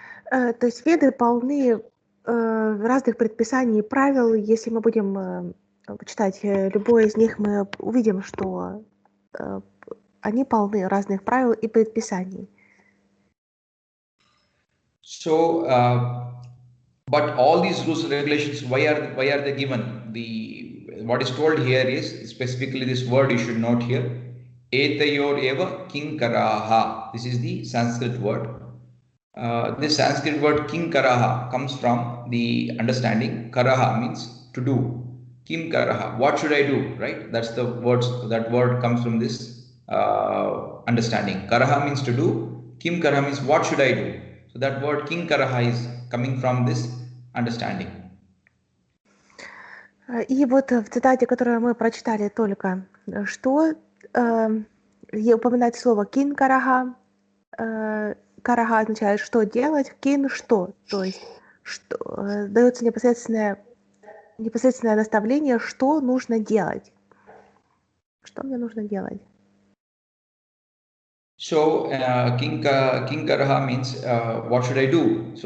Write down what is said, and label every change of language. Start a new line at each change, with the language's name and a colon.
Russian: То есть веды полны разных предписаний и правил. Если мы будем читать любое из них, мы увидим, что они полны разных правил и предписаний.
English: So, but all these rules and regulations, why are they given? What is told here is specifically this word you should note here.
Sanskrit: Etayor eva kinkaraha.
English: This is the Sanskrit word. This Sanskrit word kinkaraha comes from the understanding. Karaha means to do. Kim karaha. What should I do? Right? That's the words. That word comes from this understanding. Karaha means to do. Kim karaha means what should I do? So that word king karaha is coming from this understanding.
Russian: И вот в цитате, которую мы прочитали только что, упоминать слово «кин караха». Караха означает «что делать», «кин» — «что». То есть дается непосредственное наставление, что нужно делать. Что мне нужно делать?
English: So, king karaha means what should I do?